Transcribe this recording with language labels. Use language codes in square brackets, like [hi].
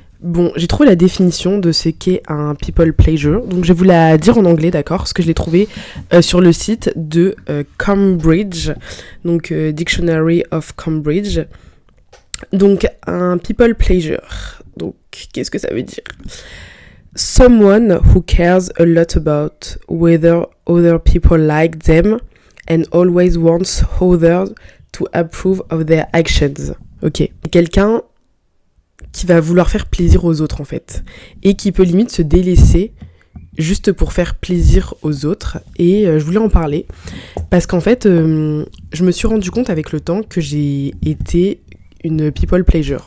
[fr] Bon, j'ai trouvé la définition de ce qu'est un people pleaser, donc je vais vous la dire en anglais, d'accord, parce que je l'ai trouvé sur le site de Cambridge, donc Dictionary of Cambridge. Donc, un people pleaser, donc qu'est-ce que ça veut dire ? [en] Someone who cares a lot about whether other people like them and always wants others to approve of their actions. [fr] Ok, quelqu'un qui va vouloir faire plaisir aux autres en fait, et qui peut limite se délaisser juste pour faire plaisir aux autres. Et je voulais en parler parce qu'en fait je me suis rendu compte avec le temps que j'ai été une people pleaser.